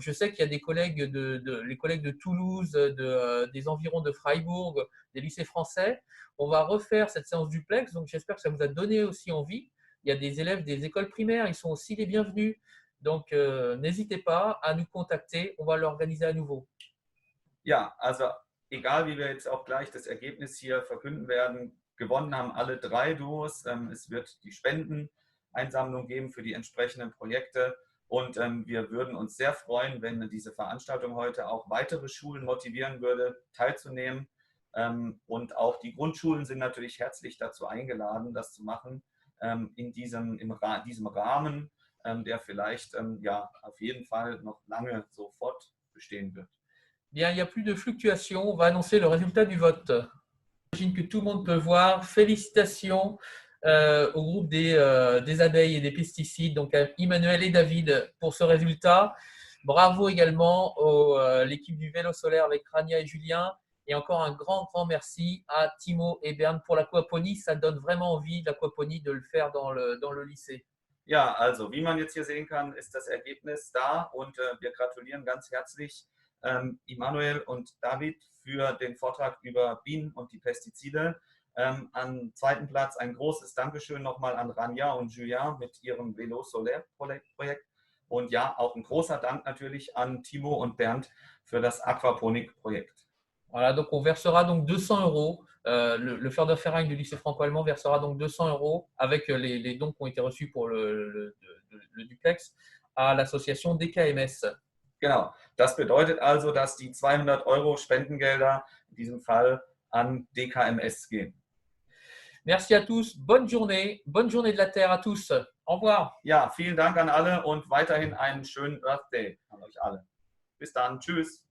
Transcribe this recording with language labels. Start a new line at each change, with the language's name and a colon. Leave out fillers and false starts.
French: Je sais qu'il y a des collègues les collègues de Toulouse, des environs de Freiburg, des lycées français. On va refaire cette séance duplex, donc j'espère que ça vous a donné aussi envie. Il y a des élèves des écoles primaires, ils sont aussi les bienvenus. Donc, n'hésitez pas à nous contacter, on va l'organiser à nouveau.
German: Ja, also egal wie wir jetzt auch gleich das Ergebnis hier verkünden werden, gewonnen haben alle 3 Duos. Es wird die Spendeneinsammlung geben für die entsprechenden Projekte und wir würden uns sehr freuen, wenn diese Veranstaltung heute auch weitere Schulen motivieren würde, teilzunehmen. Und auch die Grundschulen sind natürlich herzlich dazu eingeladen, das zu machen, in diesem Rahmen, der vielleicht ja, auf jeden Fall noch lange so fortbestehen wird.
French: Bien, il n'y a plus de fluctuation. On va annoncer le résultat du vote. J'imagine que tout le monde peut voir. Félicitations au groupe des abeilles et des pesticides, donc à Emmanuel et David pour ce résultat. Bravo également à l'équipe du vélo solaire avec Rania et Julien. Et encore un grand merci à Timo et Bernd pour l'Aquaponie. Ça donne vraiment envie, l'Aquaponie, de le faire dans le lycée.
German: Ja, also wie man jetzt hier sehen kann, ist das Ergebnis da und wir gratulieren ganz herzlich Immanuel und David für den Vortrag über Bienen und die Pestizide. Am zweiten Platz ein großes Dankeschön nochmal an Rania und Julien mit ihrem Vélo Solaire Projekt. Und ja, auch ein großer Dank natürlich an Timo und Bernd für das Aquaponik-Projekt.
French: Voilà, donc on versera donc 200 €. Le Förderverein du lycée franco-allemand versera donc 200 € avec les dons qui ont été reçus pour le duplex à l'association DKMS.
German: Genau, das bedeutet also, dass die 200 € Spendengelder in diesem Fall an DKMS gehen.
French: Merci à tous, bonne journée de la Terre à tous. Au revoir.
German: Ja, vielen Dank an alle und weiterhin einen schönen Earth Day an euch alle. Bis dann, tschüss.